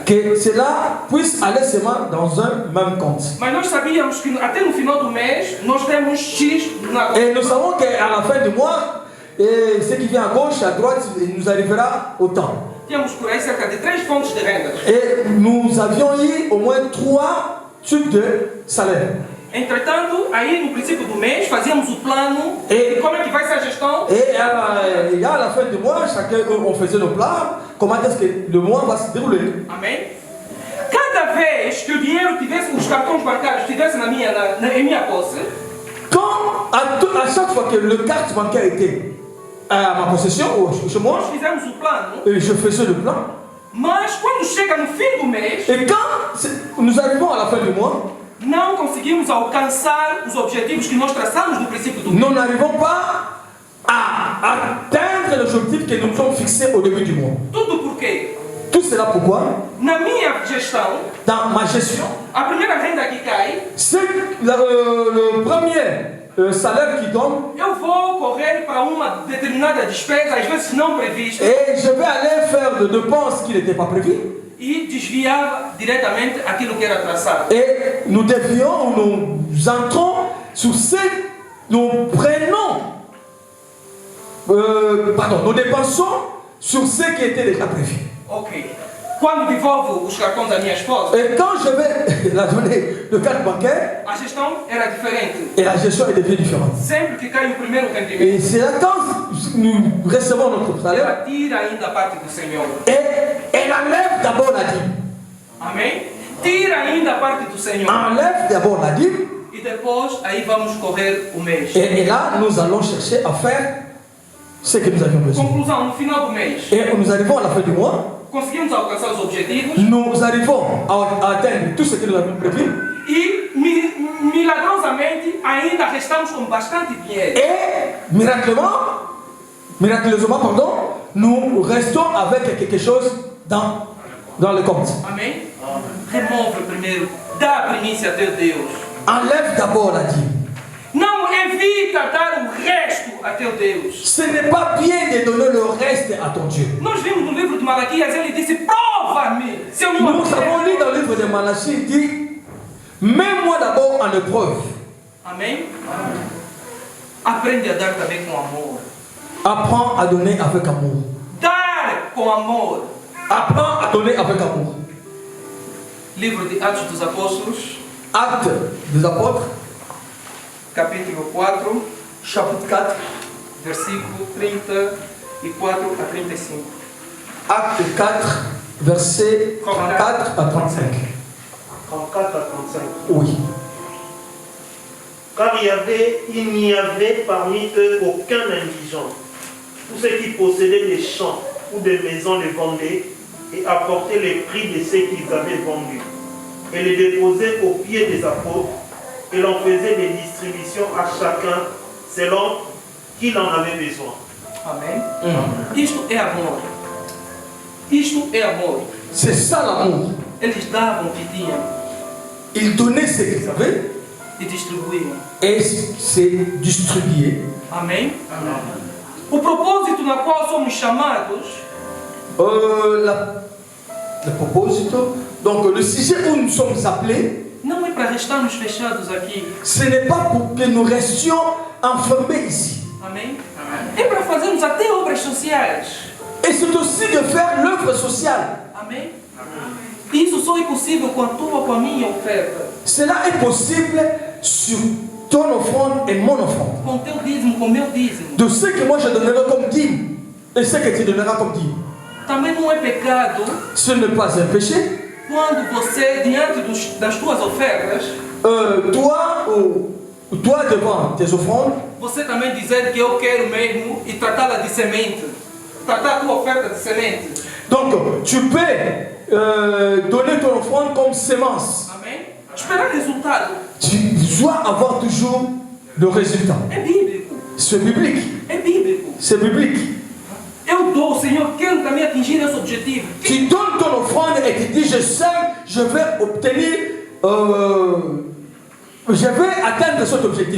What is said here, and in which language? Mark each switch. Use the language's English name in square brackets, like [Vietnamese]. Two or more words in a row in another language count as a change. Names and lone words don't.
[French] que cela puisse aller seulement dans un même compte. [Portuguese] Mas nós sabíamos que até no final do mês nós temos X na conta. [French] Et nous savons qu'à la fin du mois, ce qui vient à gauche, à droite, il nous arrivera autant. [Portuguese] Tínhamos por aí cerca de 3 fontes de rendas. [French] Et nous avions eu au moins 3 types de salaires. [Portuguese] Entretanto, aí no princípio do mês fazíamos o plano E- de como é que vai ser a gestão. [French] Et à la fin du mois, chacun, on faisait nos plans, comment est-ce que le mois va se dérouler. [Portuguese] Amém? Cada vez que o dinheiro tivesse, os cartões bancários estivessem em minha posse, [French] Quand, à chaque fois que le carte bancaire était à ma possession, ou chez moi, [Portuguese] nós fizemos o plano, [French] je faisais le plan. [Portuguese] mas quando chega no fim do mês, [French] Et quand nous arrivons à la fin du mois, [Portuguese] não conseguimos alcançar os objetivos que nós traçamos no princípio do mês. [French] nous n'arrivons pas à atteindre l'objectif que nous nous sommes fixés au début du mois. [Portuguese] Tudo por quê? [French] Tout cela pourquoi, [Portuguese] na minha gestão, [French] dans ma gestion, [Portuguese] a primeira renda que cai, [French] c'est le premier salaire qui tombe, [Portuguese] eu vou correr para uma determinada despesa, às vezes não prevista, [French] et je vais aller faire des dépenses qui n'étaient pas prévues. [Portuguese] e desviava diretamente aquilo que era traçado. [French] Et nous dévions, nous entrons sur ce, nous prenons, nous dépensons sur ce qui était déjà prévu. Ok. [Portuguese] Quando devolvo os cartões à minha esposa, [French] Et quand je vais la donner le carte bancaire, [Portuguese] a gestão era diferente. [French] et la gestion est devenue différente. [Portuguese] Sempre que cai o primeiro rendimento, [French] Et c'est là quand nous recevons notre salaire, [Portuguese] ela tira ainda a parte do Senhor. [French] et elle enlève d'abord la dîme. [Portuguese] Amém? Tira ainda a parte do Senhor. [French] Enlève d'abord la dîme, [Portuguese] E depois, aí vamos correr o mês. [French] et là nous allons chercher à faire ce que nous avions besoin. [Portuguese] Conclusão, no final do mês, [French] Et nous arrivons à la fin du mois, [Portuguese] conseguimos alcançar os objetivos [French] nous arrivons à atteindre tout ce que nous avions prévu, [Portuguese] e milagrosamente ainda restamos com bastante dinheiro. [French] et miraculeusement, nous restons avec quelque chose dans le compte. [Portuguese] Amém? Remove primeiro, dá a primícia a teu Deus. [French] Enlève d'abord la dîme. [Portuguese] Não evita dar o resto a teu Deus. [French] Ce n'est pas bien de donner le reste à ton Dieu. [Portuguese] Nós vimos no livro de Malaquias, ele disse: prova-me se eu não [French] Nous avons lu dans le livre de Malachie, il dit, mets-moi d'abord en épreuve. [Portuguese] Amém? Aprende a dar também com amor. [French] Apprends à donner avec amour. [Portuguese] Dar com amor. [French] Apprends à donner avec amour. [Portuguese] Livro de Atos dos Apóstolos, [French] Actes des apôtres, [Portuguese] capítulo 4, [French] chapitre 4, [Portuguese] versículo 34 a 35. [French] Acte 4, versets 34 à 35. 34 à 35. Oui. Car il n'y avait parmi eux aucun indigent. Tous ceux qui possédaient des champs ou des maisons les vendaient et apportaient les prix de ce qu'ils avaient vendus et les déposaient aux pieds des apôtres et l'on faisait des distributions à chacun selon qu'il en avait besoin. [Portuguese] Amém? Isto é amor. Isto é amor. [French] C'est ça l'amour. [Portuguese] Eles davam o que tinham [French] Ils donnaient ce qu'ils avaient [Portuguese] e distribuíam. [French] et se distribuaient. [Portuguese] Amém? O propósito na qual somos chamados [French] Le proposito, donc le sujet où nous sommes appelés, [Portuguese] não é para restarmos fechados aqui. [French] ce n'est pas pour que nous restions enfermés ici. [Portuguese] Amém? É para fazermos até obras sociais. [French] Et c'est aussi de faire l'œuvre sociale. [Portuguese] Amém? Isso só é possível com a tua, com a minha oferta. [French] Cela est possible sur ton offrande et mon offrande. [Portuguese] Com o teu dízimo, com o meu dízimo. [French] De ce que moi je donnerai comme dîme et ce que tu donneras comme dîme. [Portuguese] Também não é pecado [French] Ce n'est pas un péché. [Portuguese] quando você, diante das tuas ofertas, [French] Toi devant tes offrandes, [Portuguese] você também dizer que eu quero mesmo e tratá-la de semente. Tratar a tua oferta de semente. [French] donc tu peux donner ton offrande comme sémence. [Portuguese] Amém? Esperar resultado. [French] Tu dois avoir toujours le résultat. [Portuguese] É bíblico. [French] C'est biblique. [Portuguese] É bíblico. [French] C'est biblique. [Portuguese] Eu dou, Senhor, quero também atingir esse objetivo. [French] Tu donnes ton offrande et tu dis, je sais, je vais obtenir, je vais atteindre cet objectif.